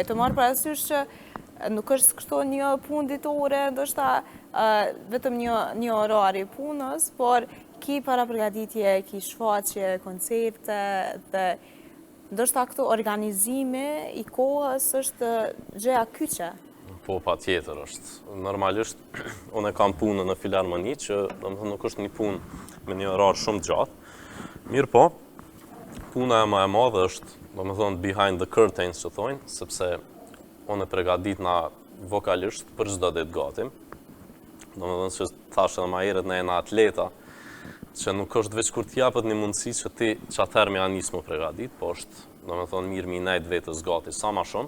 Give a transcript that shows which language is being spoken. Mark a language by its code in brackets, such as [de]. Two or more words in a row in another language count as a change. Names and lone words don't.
[sq] Të marrë parasysh që nuk është kështu një punë ditore, ndoshta vetëm një orari punës, por ki para përgatitje, ki shfaqje, koncerte, dhe ndoshta këtu organizimi i kohës është gjëja kyçe. Po, pa tjetër është. Normalisht, unë e kam punën në filharmoni, që nuk është një punë me një orar shumë gjatë. Mirë po, puna e më e madhe është, [en] behind the curtains [sq] që thojnë, sepse unë e pregadit nga vokalisht për çdo ditë gatim. Domethënë që thashë edhe më herët ne jena atleta, që nuk është veç kur t'japet një mundësi që ti që atëherë me anis më pregadit, po është mirë mi nejt vetës gati sa ma shumë.